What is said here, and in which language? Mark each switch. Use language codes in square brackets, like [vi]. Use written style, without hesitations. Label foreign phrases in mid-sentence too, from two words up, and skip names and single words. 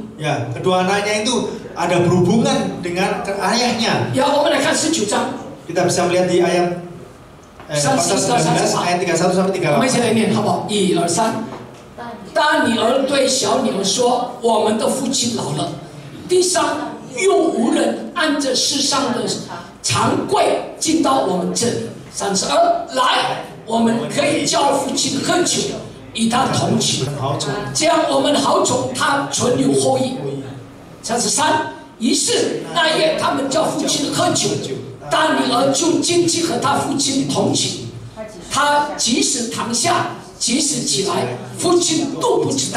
[id] Ya, kedua anaknya itu ada berhubungan dengan ayahnya. [zh] 呀，我们来看19章， [id] Kita bisa melihat di ayat pasal 19 ayat 31 sampai [zh] 我们一起 38. 来念好不好？1、2、3。大女儿对小女儿说：“我们的父亲老了，地上又无人按着世上的常规进到我们这里。32，来，我们可以叫父亲喝酒，与他同寝，这样我们好从他存留后裔。33，于是那夜他们叫父亲喝酒，大女儿就进去和他父亲同寝，他即使躺下，即使起来，父亲都不知道。